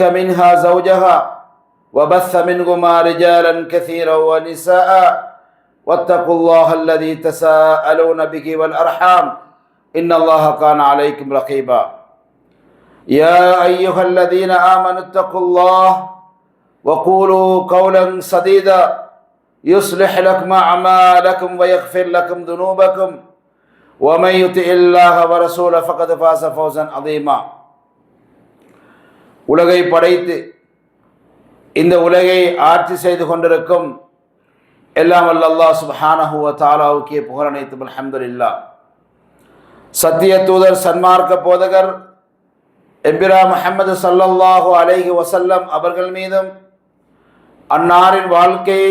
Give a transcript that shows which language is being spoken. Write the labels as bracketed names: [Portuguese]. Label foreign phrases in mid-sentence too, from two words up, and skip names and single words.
[Arabic] منها زوجها وبث منهما رجالا كثيرا ونساء واتقوا الله الذي تساءلون به والأرحام إن الله كان عليكم رقيبا يا أيها الذين آمنوا اتقوا الله وقولوا قولا سديدا يصلح لكم أعمالكم ويغفر لكم ذنوبكم ومن يطع الله ورسوله فقد فاز فوزا عظيما [Tamil] உலகை படைத்து இந்த உலகை ஆட்சி செய்து கொண்டிருக்கும் எல்லாம் வல்ல அல்லாஹ் [Arabic] سبحانه و [Tamil] தஆலாவுக்கே புகழ் அனைத்தும் அல்ஹம்துலில்லாஹ். சத்திய தூதர் சன்மார்க்க போதகர் எம்பிரான் முஹம்மது [Arabic] صلى الله عليه وسلم [Tamil] அவர்கள் மீதும் அன்னாரின் வாழ்க்கையை